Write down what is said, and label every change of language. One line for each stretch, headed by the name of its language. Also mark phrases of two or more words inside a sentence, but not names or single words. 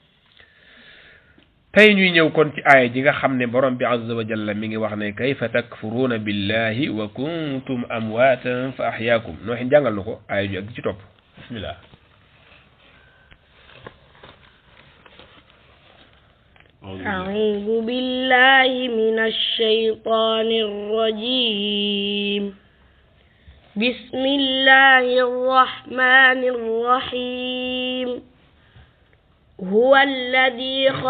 Wolof: tay ñuy ñew kon ci aya ji nga xamne borom bi
Arabic: عز وجل
Wolof: mi ngi wax ne
Arabic: كيف تكفرون بالله وكنتم أمواتا فأحياكم
Wolof: no xin jangal nako aya ji ak ci top bismillah
Arabic: أعوذ بالله من الشيطان الرجيم بسم الله الرحمن الرحيم هو الذي